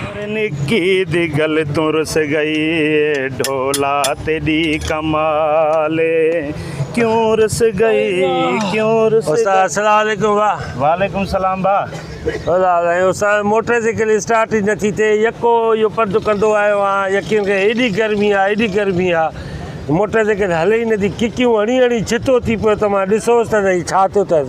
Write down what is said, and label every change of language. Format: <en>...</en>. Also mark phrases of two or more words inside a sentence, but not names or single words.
<pa>ਨਿੱਕੀ ਦੀ ਗੱਲ ਤੂੰ ਰੁੱਸ ਗਈ ਢੋਲਾ ਤੇਰੀ ਕਮਾਲੇ ਕਿਉਂ ਰੁੱਸ ਗਈ ਕਿਉਂ ਰੁੱਸ</pa> <ar>उस्ताद السلام عليكم. वाह وعليكم السلام बा।</ar> <sd>उस्ताद मोटरसाइकिल स्टार्ट ही नथी थिए यको इहो पंधु कंदो आयो आहियां यकीन खे एॾी गर्मी आहे मोटरसाइकिल हले ई नथी किकियूं हणी हणी छितो थी पियो त मां ॾिसोसि त भई छा थो थिए।</sd>